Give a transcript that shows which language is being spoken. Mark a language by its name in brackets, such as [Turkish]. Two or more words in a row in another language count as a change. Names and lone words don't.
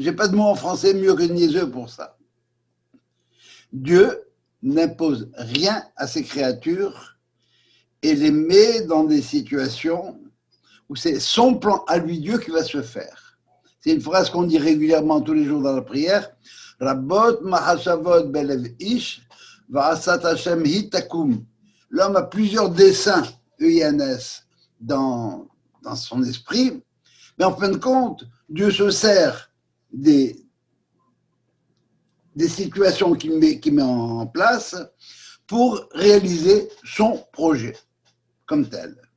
[French] J'ai pas de mot en français mieux que niaiseux pour ça. Dieu n'impose rien à ses créatures et les met dans des situations où c'est son plan à lui, Dieu, qui va se faire. C'est une phrase qu'on dit régulièrement tous les jours dans la prière. [Hebrew] רבות מחשבות בלב איש ועצת ה' היא תקום. [French] L'homme a plusieurs dessins, EINS, dans son esprit, mais en fin de compte, Dieu se sert des situations qu'il met en place pour réaliser son projet comme tel.